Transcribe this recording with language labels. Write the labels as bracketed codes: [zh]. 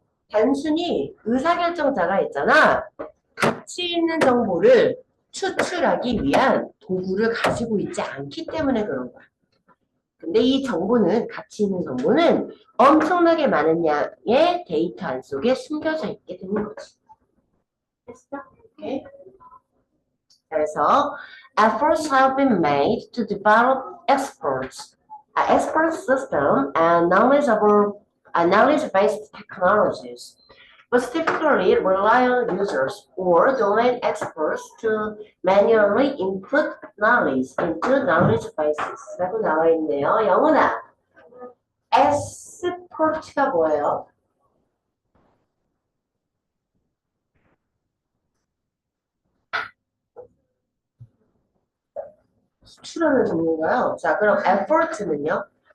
[ko] 단순히 의사결정자가 있잖아. 가치 있는 정보를 추출하기 위한 도구를 가지고 있지 않기 때문에 그런 거야. 근데 이 정보는, 가치 있는 정보는 엄청나게 많은 양의 데이터 안 속에 숨겨져 있게 되는 거지. 됐어? 오케이. 그래서 [en] efforts have been made to develop expert system and knowledge-based technologies, but typically rely on users or domain experts to manually input knowledge into knowledge bases. [ko] 라고 나와 있네요. 영훈아, expert가 뭐예요? 수출하는 종류인가요? 자, 그럼 effort는요?